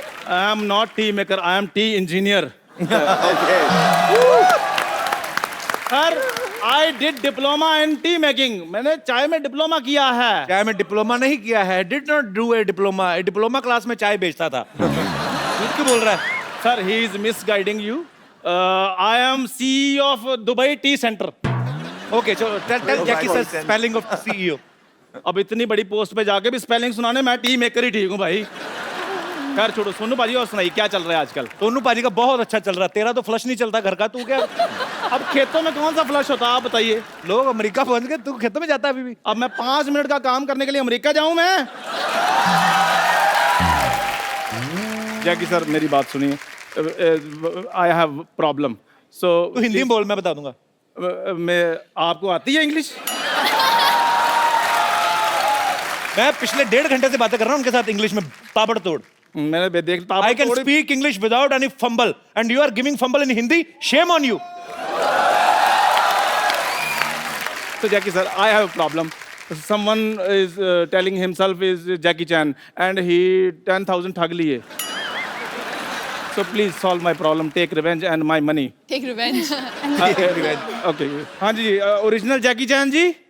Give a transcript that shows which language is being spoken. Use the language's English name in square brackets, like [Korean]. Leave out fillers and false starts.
[English] I am not tea maker, I am tea engineer. Sir, I did diploma in tea making. [Hindi] मैंने चाय में diploma किया है। चाय में डिप्लोमा नहीं किया है। [English] Did not do a diploma. [Hindi] Diploma class में चाय बेचता था। झूठ क्यों बोल रहा है? [English] Sir, he is misguiding you. I am CEO of Dubai Tea Center. Okay, चलो tell Jackie sir spelling of CEO. [Hindi] अब इतनी बड़ी पोस्ट पे जाके भी स्पेलिंग सुनाने, मैं टी मेकर ही ठीक हूँ भाई। खैर छोड़ो, सोनू पाजी और सुनाइए क्या चल रहा है आजकल। सोनू पाजी का बहुत अच्छा चल रहा है। तेरा तो फ्लश नहीं चलता घर का, तू क्या? अब खेतों में कौन सा फ्लश होता है आप बताइए। लोग अमेरिका पहुंच गए, तू खेतों में जाता है अभी भी? अब मैं 5 मिनट का काम करने के लिए अमेरिका जाऊं मैं? जैकी सर मेरी बात सुनिए। [English] I have problem. [Hindi] सो तू हिंदी में बोल, मैं बता दूंगा। मैं, आपको आती है इंग्लिश? मैं पिछले 1.5 घंटे से बातें कर रहा हूँ उनके साथ इंग्लिश में ताबड़तोड़। मैंने देखता [English] I can speak English without any fumble, and you are giving fumble in Hindi. Shame on you. So Jackie sir, I have a problem. Someone is telling himself is Jackie Chan, and he 10,000 [Hindi] ठग लिए. [English] So please solve my problem. Take revenge and my money. Take revenge. Okay. [Hindi] हाँ जी, original जैकी चैन जी।